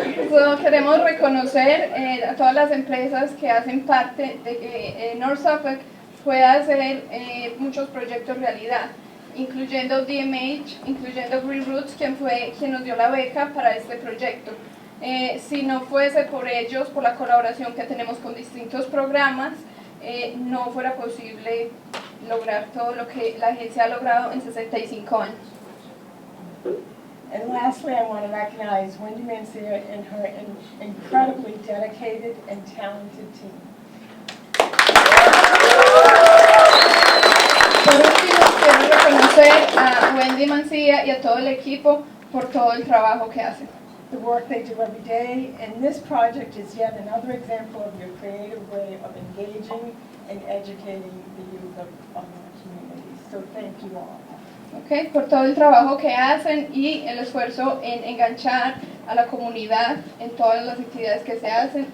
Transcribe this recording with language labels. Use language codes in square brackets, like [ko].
[es] So, queremos reconocer a todas las empresas que hacen parte de que North Suffolk pueda hacer muchos proyectos realidad, incluyendo DMH, incluyendo Green Roots, quien nos dio la beca para este proyecto. Si no fuese por ellos, por la colaboración que tenemos con distintos programas, no fuera posible lograr todo lo que la agencia ha logrado en 65 años. [en] And lastly, I want to recognize Wendy Mencia and her incredibly dedicated and talented team. [es] Por último, quiero reconocer a Wendy Mancilla y a todo el equipo por todo el trabajo que hacen. [en] The work they do every day, and this project is yet another example of your creative way of engaging and educating the youth of our community. So thank you all. [es] Okay, por todo el trabajo que hacen y el esfuerzo en enganchar a la comunidad en todas las actividades que se hacen.